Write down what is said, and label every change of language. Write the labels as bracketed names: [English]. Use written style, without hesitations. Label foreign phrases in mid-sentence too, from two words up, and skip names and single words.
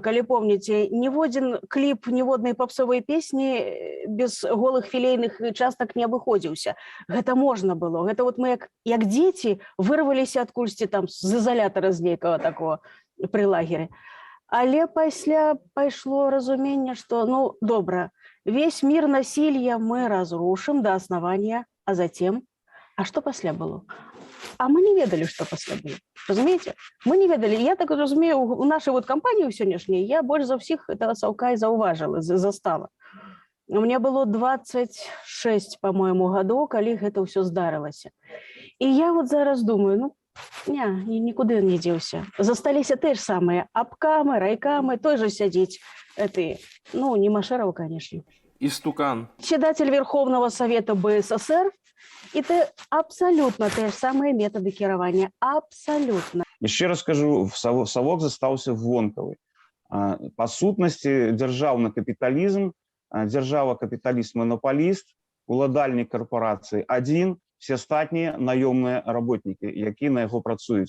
[Belarusian] Калі помніце, ніводзін кліп, ніводнай папсовай песні без голых філейных частак не абыходзіўся. Гэта можна было. Гэта вот мы як дзеці вырваліся адкульсьці там з ізалятара з нейкага такого пры лагеры. Але пасля пайшло разуменне, што, ну, добра, [Russian] весь мир насилия мы разрушим до основания, а затем... [Belarusian] А что пасля было? А мы не ведали, что пасля было. Разумеете? Мы не ведали. Я так разумею, [Russian] у нашей вот компании [Belarusian] сённяшняй я больш за ўсіх этого саўка і заўважыла, застала. [Russian] У меня было 26, по-моему, [Belarusian] гадоў, калі гэта ўсё здарылася. І я вот зараз думаю, ну, нікуды не дзеўся. Засталіся те ж самыя абкамы, райкамы, той же сядзіць. [Russian] Ну, не Машеров, конечно. [Belarusian] Істукан. [Russian] Председатель Верховного Совета БССР. И это абсолютно те же самые методы кіравання. Абсолютно. [Belarusian] Яшчэ раз скажу, савок застаўся вонкавы. Па сутнасці дзяржаўны капіталізм, дзяржава капіталіст-монополіст, уладальнік карпорацыі адзін, все астатнія наёмныя работнікі, якія на яго працуюць.